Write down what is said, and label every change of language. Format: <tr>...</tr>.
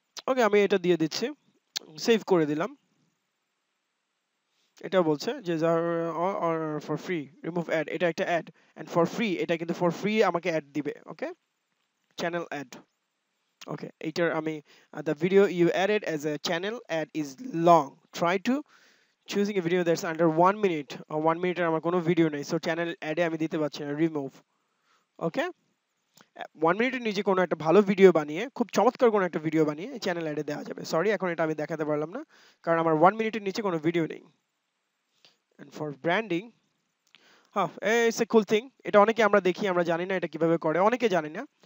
<bn>ওকে আমি এটা দিয়ে দিচ্ছি, সেভ করে দিলাম। এটা বলছে যে ফর ফ্রি রিমুভ অ্যাড, এটা একটা অ্যাড এন্ড ফর ফ্রি, এটা কিন্তু ফর ফ্রি আমাকে অ্যাড দিবে। ওকে চ্যানেল অ্যাড। ওকে এইটার আমি</bn> <en>the video you added as a channel ad is long, try to choosing a video that's under 1 minute, 1 minute</en> <bn>এর আমার কোনো ভিডিও নেই, সো চ্যানেল অ্যাডে আমি দিতে পারছি না, রিমুভ। ওকে 1 মিনিটের নিচে কোনো একটা ভালো ভিডিও বানিয়ে, খুব চমৎকার কোনো একটা ভিডিও বানিয়ে চ্যানেল অ্যাডে দেওয়া যাবে। সরি এখন এটা আমি দেখাতে পারলাম না কারণ আমার 1 মিনিটের নিচে কোনো ভিডিও নেই।</bn> <en>and for branding,</en> <bn>হ্যাঁ</bn> <en>it's a cool thing,</en> <bn>এটা অনেকে আমরা দেখি, আমরা জানি না এটা কিভাবে করে, অনেকে জানি না।</bn>